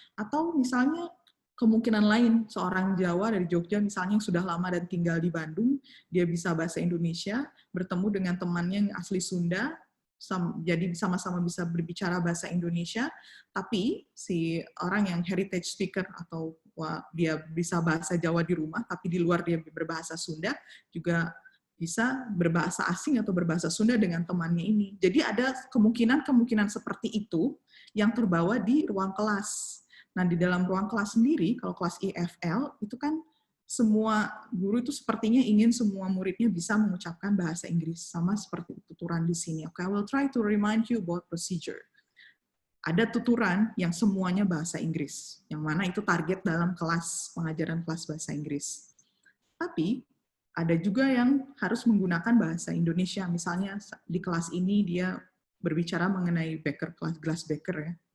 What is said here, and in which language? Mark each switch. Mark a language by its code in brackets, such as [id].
[id] Atau misalnya kemungkinan lain, seorang Jawa dari Jogja misalnya yang sudah lama dan tinggal di Bandung, dia bisa bahasa Indonesia, bertemu dengan temannya yang asli Sunda, jadi sama-sama bisa berbicara bahasa Indonesia, tapi si orang yang heritage speaker atau dia bisa bahasa Jawa di rumah, tapi di luar dia berbahasa Sunda, juga bisa berbahasa asing atau berbahasa Sunda dengan temannya ini. Jadi ada kemungkinan seperti itu yang terbawa di ruang kelas. Nah, di dalam ruang kelas sendiri, kalau kelas IFL, itu kan semua guru itu sepertinya ingin semua muridnya bisa mengucapkan bahasa Inggris, sama seperti tuturan di sini. [en] Okay, I will try to remind you about procedure. [id] Ada tuturan yang semuanya bahasa Inggris, yang mana itu target dalam kelas pengajaran kelas bahasa Inggris. Tapi, ada juga yang harus menggunakan bahasa Indonesia. Misalnya, di kelas ini dia berbicara mengenai Becker, kelas Glass Becker ya.